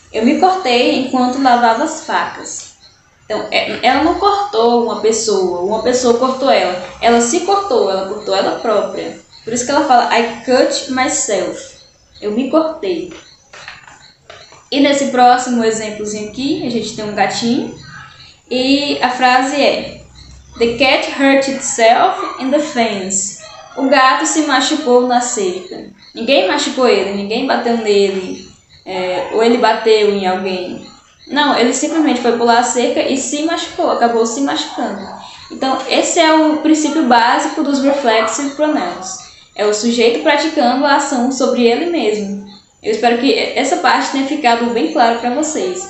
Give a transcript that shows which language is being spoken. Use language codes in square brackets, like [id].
[pt] Eu me cortei enquanto lavava as facas. Então, ela não cortou uma pessoa cortou ela. Ela se cortou, ela cortou ela própria. Por isso que ela fala [en] I cut myself. [pt] Eu me cortei. E nesse próximo exemplozinho aqui, a gente tem um gatinho. [en] E a frase é: The cat hurt itself in the fence. [pt] O gato se machucou na cerca. Ninguém machucou ele, ninguém bateu nele, ou ele bateu em alguém. Não, ele simplesmente foi pular a cerca e se machucou, acabou se machucando. Então, esse é o princípio básico dos reflexive pronouns. É o sujeito praticando a ação sobre ele mesmo. Eu espero que essa parte tenha ficado bem claro para vocês.